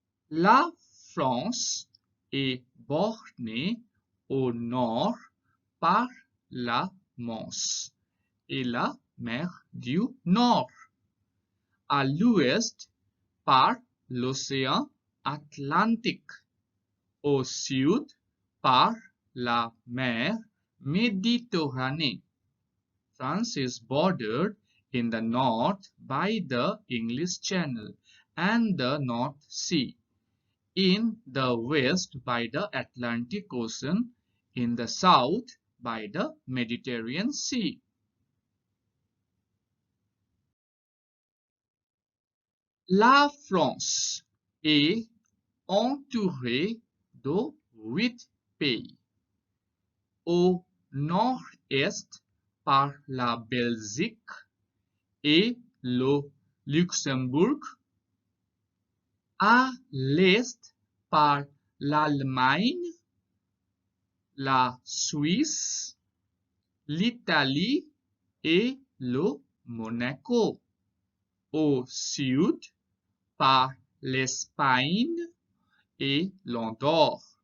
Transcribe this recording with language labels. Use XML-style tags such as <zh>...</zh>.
<fr>La France est bornée au nord par la Manche et la mer du Nord, à l'ouest par l'océan Atlantique, au sud par la mer Méditerranée.</fr> <en>France is bordered in the north by the English Channel and the North Sea, in the west by the Atlantic Ocean, in the south by the Mediterranean Sea.</en> <fr>La France est entourée de 8 pays. Au nord-est par la Belgique et le Luxembourg, à l'est par l'Allemagne, la Suisse, l'Italie et le Monaco, au sud par l'Espagne et l'Andorre.</fr>